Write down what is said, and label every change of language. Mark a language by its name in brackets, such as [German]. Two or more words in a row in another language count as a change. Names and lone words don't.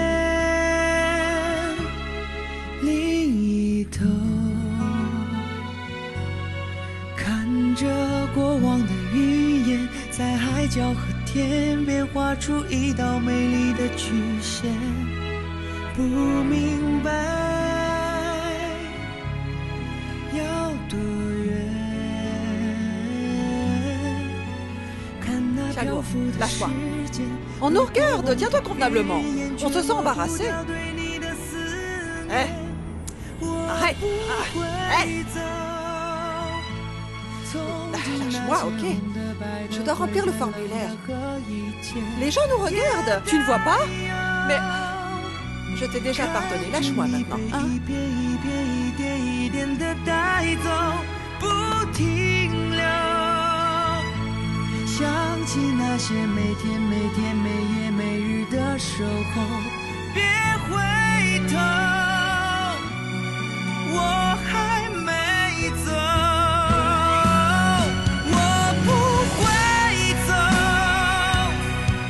[Chinese] 另一头，看着过往的云烟，在海角和天边画出一道美丽的曲线，不明白要多远，看那漂浮的时间。 [French] On nous regarde, tiens-toi convenablement. On se sent embarrassé. Arrête. Lâche-moi, ok. Je dois remplir le formulaire. Les gens nous regardent. Tu ne vois pas? Mais je t'ai déjà pardonné. Lâche-moi maintenant. Hein? [Chinese] 想起那些每天每天每夜每日的守候，别回头，我还没走，我不会走。